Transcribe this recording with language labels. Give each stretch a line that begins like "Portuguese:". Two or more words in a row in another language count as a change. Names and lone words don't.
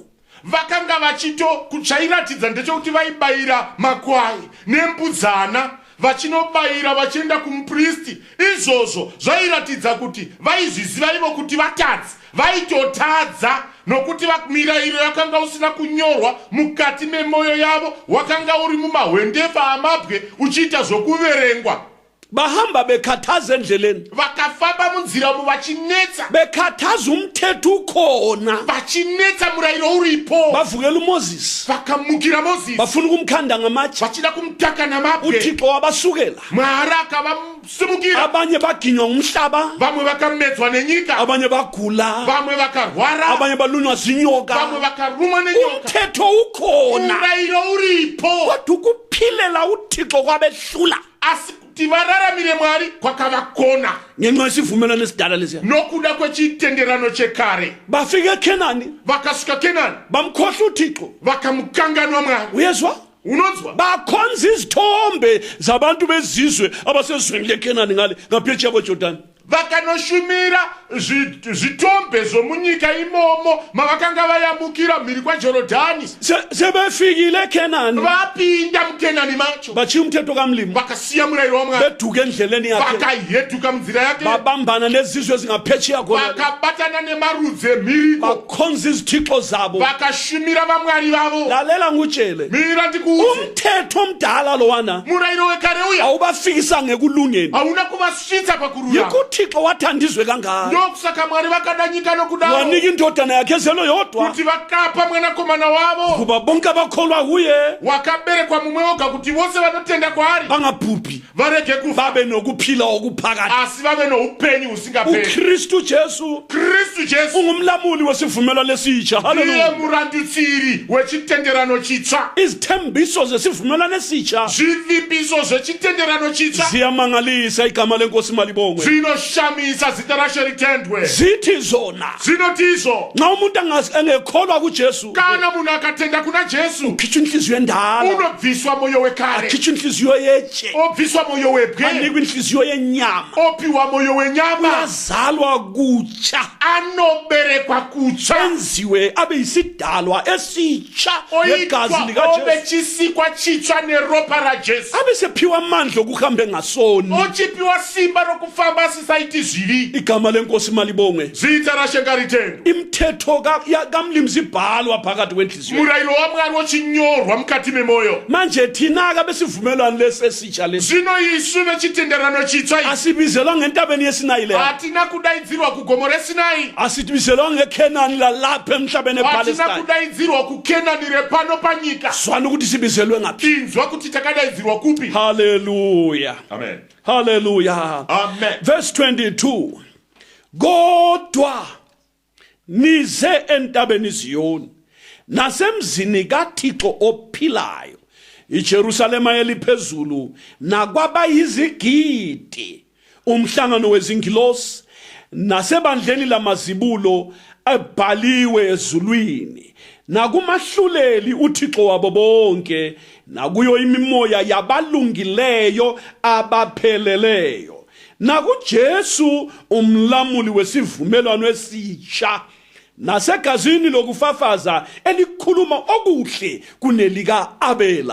Shona: vakanga vachito chairatidza ndechekuti vaibayira makwai nembudzana vachinobayira vachienda kumupristi. Izvozvo zvairatidza kuti vaizviziva ivo kuti vatadzi, vaitotadza nokuti mirayiro yakanga usina kunyorwa mukati memwoyo yavo, wakanga uri mumahwendefa amabwe uchiita zvokuverengwa.
North Ndebele: bahamba bekhathaza endleleni,
Shona: vakafamba munzira umo vachinetsa,
North Ndebele: bekhathaza umthetho ukhona,
Shona: vachinetsa murayiro uripo.
North Ndebele: bavukela uMoses,
Shona: vakamukira Mozisi,
North Ndebele: bafuna ukumkhanda ngamatshe,
Shona: vachida kumutaka namabwe.
North Ndebele: uThixo wabasukela,
Shona: Mwari akavasimukira.
North Ndebele: abanye baginywa ngumhlaba,
Shona: Vamwe vakamedzwa nenyika,
North Ndebele: abanye bagula,
Shona: vamwe vakarwara,
North Ndebele: abanye balunywa zinyoka.
Shona: vamwe vakarumwa nenyoka.
North Ndebele: umthetho ukhona,
Shona: Murayiro uripo,
North Ndebele: kodwa ukuphilela uThixo kwabehlula
Shona: asi kuti vararamire Mwari kwakavakona
North Ndebele: ngenxa yesivumelwano esidala lesiya.
Shona: nokuda kwechitenderano chekare.
North Ndebele: bafika eKhenani,
Shona: Vakasvika Kenani,
North Ndebele: bamkhohla uThixo.
Shona: vakamukanganwa Mwari.
North Ndebele: uyezwa,
Shona: Unonzwa?
North Ndebele: bakhonza izithombe zabantu bezizwe abasezweni leKhenani ngale ngaphetsheya kweJordani.
Shona: Vakanoshumira zvitombe zvomunyika imomo mavakanga vayamukira mhiri kwaJorodhani.
North Ndebele: sebefikile eKhenani,
Shona: Vapinda muKenani macho,
North Ndebele: bachiya umthetho kamlimo,
Shona: vakasiya murayiro waMwari,
North Ndebele: beduka endleleni yakhe,
Shona: vakaheduka munzira yake,
North Ndebele: babambana nezizwe ezingaphetsheya khona,
Shona: vakabatana nemarudzi emhiriko,
North Ndebele: bakhonza izithixo zabo.
Shona: vakashumira vamwari vavo.
North Ndebele: lalela ngutshele,
Shona: Mira ndikuudze,
North Ndebele: umthetho omdala lowana
Shona: murayiro wekare uya
North Ndebele: awubafikisa ngekulungeni.
Shona: hauna kuvasvitsa pakururama.
North Ndebele: yikuThixo wathanda izwe kangaka,
Shona: Ndokusaka Mwari vakada nyika nokudaro
North Ndebele: wanika indodana yakhe ezelo yodwa
Shona: kuti vakapa mwanakomana wavo
North Ndebele: kuba bonke abakholwa kuye
Shona: wakaberekwa mumwe oga kuti vose vanotenda kwaari
North Ndebele: bangabhubhi,
Shona: varege kufa
North Ndebele: babe nokuphila okuphakathi.
Shona: asi vave noupenyu husingaperi.
North Ndebele: uKristu Jesu
Shona: Kristu Jesu
North Ndebele: ungumlamuli wesivumelwano esitsha.
Shona: ndiye Haleluya. murandutsiri wechitenderano chitsva.
North Ndebele: izithembiso zesivumelwano esitsha
Shona: Zvivimbiso zvechitenderano chitsva
North Ndebele: ziyamangalisa, igama lenkosi malibongwe.
Shona: zvinoshamisa, zita raShe ritendwe.
North Ndebele: zithi zona
Shona: Zvinoti izvo,
North Ndebele: nxa umuntu engekholwa kuJesu,
Shona: kana munhu akatenda kuna Jesu
North Ndebele: khitsha inhliziyo endala,
Shona: unobviswa moyo wekare,
North Ndebele: khitsha inhliziyo yetshe,
Shona: obviswa moyo webwe,
North Ndebele: anikwa inhliziyo yenyama,
Shona: opiwa moyo wenyama,
North Ndebele: uyazalwa kutsha,
Shona: anoberekwa kutsva,
North Ndebele: enziwe abe yisidalwa esitsha ngegazi
Shona: oitwa
North Ndebele: likaJesu,
Shona: ove chisikwa chitsva neropa raJesu,
North Ndebele: abe sephiwa amandla okuhamba engasoni.
Shona: ochipiwa simba rokufamba asisaiti zvivi.
North Ndebele: igama lenkosi malibongwe.
Shona: Zita raShe ngaritendwe.
North Ndebele: imithetho kamlimi zibhalwa phakathi kwenhliziyo.
Shona: Murayiro waMwari wochinyorwa mukati memoyo.
North Ndebele: manje thina-ke besivumelwano lesi esitsha lesi
Shona: Zvino isu vechitenderano chitsva ichi
North Ndebele: asibizelwa ngentabeni yeSinayi leya,
Shona: hatina kudaidzirwa kugomo reSinai,
North Ndebele: asibizelwa ngeKhenani lalapha emhlabeni
Shona: hatina
North Ndebele: ePalestine.
Shona: kudaidzirwa kuKenani repano panyika.
North Ndebele: zwana ukuthi sibizelwe ngaphi.
Shona: Tinzwa kuti takadaidzirwa kupi. Haleluya, Amen. haleluya. Amen.
North Ndebele: Verse 22, kodwa nize entabeni Ziyoni nasemzini kaThixo ophilayo, iJerusalema eliphezulu, nakwabayizigidi, umhlangano wezingilosi, nasebandleni lamazibulo ebhaliwe ezulwini, nakumahluleli uThixo wabo bonke, nakuyo imimoya yabalungileyo abapheleleyo, nakuJesu umlamuli wesivumelwano esitsha, nasegazini lokufafaza elikhuluma okuhle kunelika Abela.